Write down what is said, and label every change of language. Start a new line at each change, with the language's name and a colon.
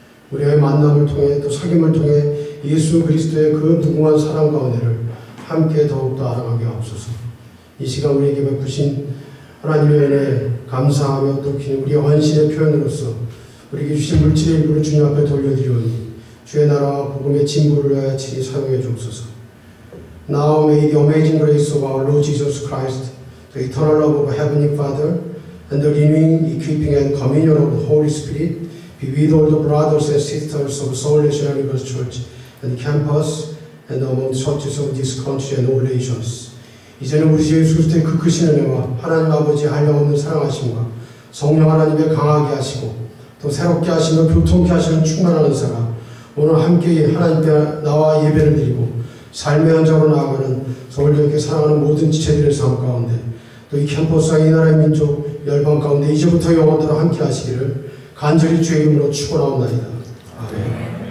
Korean: 우리의 만남을 통해 또 사귐을 통해 예수 그리스도의 그 무궁한 사랑과 은혜를 함께 더욱더 알아가게 하옵소서. 이 시간 우리에게 베푸신 하나님의 은혜에 감사하며 또 우리의 헌신의 표현으로서 우리에게 주신 물질의 일부를 주님 앞에 돌려드리오니 주의 나라와 복음의 진보를 위하여 친히 사용해 주옵소서.
English: Now may the amazing grace of our Lord Jesus Christ, the eternal love of Heavenly Father, and the renewing, equipping, and communion of the Holy Spirit be with all the brothers and sisters of Seoul National Universe Church and campus and among churches of this country and all nations.
Korean: 이제는 우리 주 예수 그리스도의 그 크신 은혜와 하나님 아버지의 한량없는 사랑하심과 성령 하나님의 강하게 하시고 또 새롭게 하시며 교통케 하시는 충만한 은사가 오늘 함께 하나님께 나와 예배를 드리고 삶의 현장으로 나아가는 서울교회 사랑하는 모든 지체들의 삶 가운데 또 이 캠퍼스와 이 나라의 민족 열방 가운데 이제부터 영원토록 함께 하시기를 간절히 주의 이름으로 축원하옵나이다. 아멘.